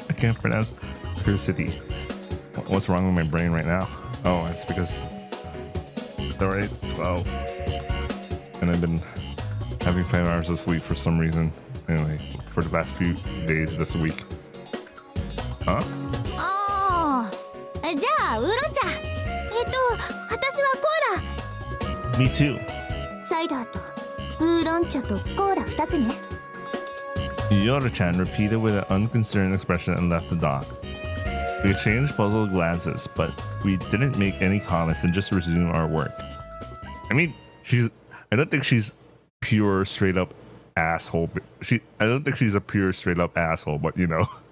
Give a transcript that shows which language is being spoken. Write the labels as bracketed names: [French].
[English] I can't pronounce courtesy. What's wrong with my brain right now? Oh, it's because it's already 12, and I've been having 5 hours of sleep for some reason. Anyway, for the past few days this week. Huh? [Japanese] ああ、じゃあウーロン茶。私はコーラ。 [English] Me too. [Japanese] サイダーとウーロン茶とコーラ2つね。 [English] Yoda-chan repeated with an unconcerned expression and left the dock. We exchanged puzzled glances, but we didn't make any comments and just resumed our work. I mean, I don't think she's pure straight up asshole. I don't think she's a pure straight up asshole, but you know.